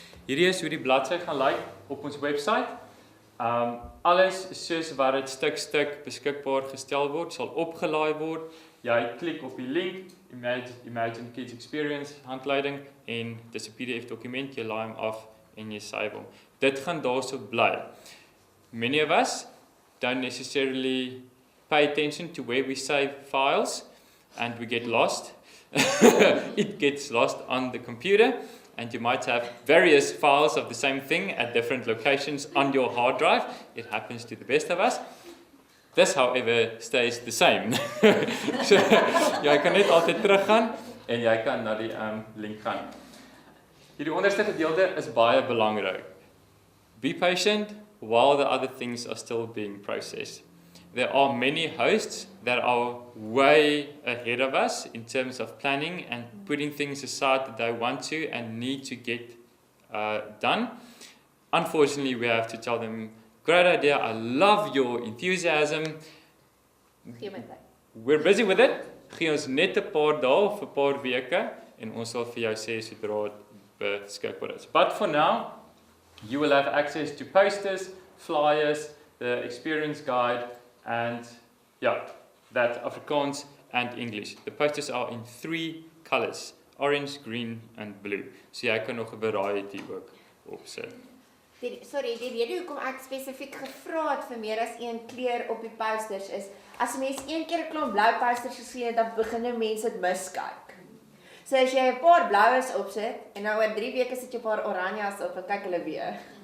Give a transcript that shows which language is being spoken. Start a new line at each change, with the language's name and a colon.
Afrikaans: Hierdie is hoe die bladsy gaan lyk op ons webwerf. Alles soos wat dit stuk beskikbaar gestel word, sal opgelaai word. Jy klik op die link, Imagine Kids Experience handleiding, en dis 'n PDF dokument, jy laai hom af en jy save hom. Dit gaan daarso bly.
English: Many of us don't necessarily pay attention to where we save files, and we get lost. It gets lost on the computer, and you might have various files of the same thing at different locations on your hard drive. It happens to the best of us. This, however, stays the same.
Afrikaans: So, jy kan net altyd teruggaan en jy kan na die link gaan. Hierdie onderste gedeelte is baie belangrik.
English: Be patient while the other things are still being processed. There are many hosts that are way ahead of us in terms of planning and putting things aside that they want to and need to get done. Unfortunately, we have to tell them, great idea, I love your enthusiasm. We're busy with it.
Afrikaans: Gee ons net 'n paar dae of 'n paar weke en ons sal vir jou sê sodra dit beskikbaar is.
English: But for now, you will have access to posters, flyers, the experience guide, and that Afrikaans and English. The posters are in 3 colors, orange, green and blue.
Afrikaans: So jy kan nog 'n variety ook opsit. Die rede hoekom ek spesifiek gevra het vir meer as een kleur op die posters is, as mense een keer 'n klomp blou posters gesien het, dan begin mense dit miskyk. So as jy 'n paar bloues opsit en nou oor 3 weke sit jy 'n paar oranjas op, dan kyk hulle weer.